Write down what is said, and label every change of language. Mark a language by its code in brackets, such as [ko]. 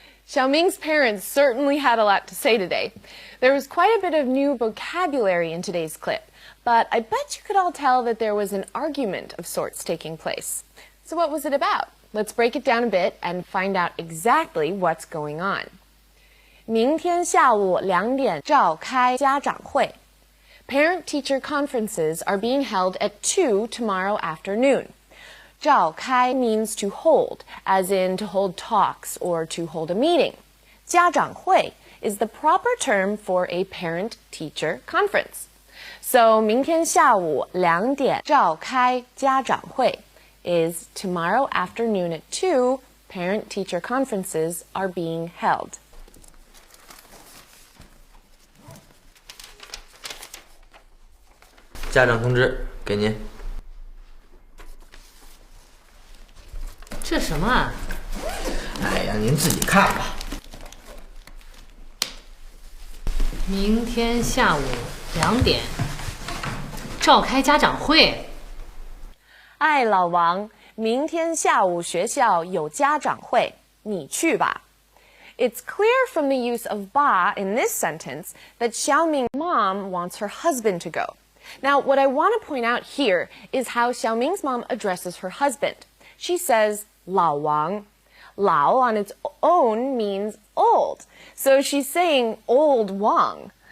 [en] Xiaoming's parents certainly had a lot to say today. There was quite a bit of new vocabulary in today's clip, but I bet you could all tell that there was an argument of sorts taking place. So what was it about? Let's break it down a bit and find out exactly what's going on. [zh] 明天下午2点召开家长会. [en] Parent-teacher conferences are being held at 2 tomorrow afternoon. 召开 means to hold, as in to hold talks or to hold a meeting. 家长会 is the proper term for a parent-teacher conference. So [zh] 明天下午2点召开家长会 [en] is tomorrow afternoon at 2, parent-teacher conferences are being held. [zh] 家长通知，给您。这什么啊？哎呀，您自己看吧。明天下午2点召开家长会。哎，老王，明天下午学校有家长会，你去吧。 [en] It's clear from the use of ba in this sentence that Xiaoming's mom wants her husband to go. Now, what I want to point out here is how Xiaoming's mom addresses her husband. She says, 老王.Lao on its own means old. So she's saying old Wang.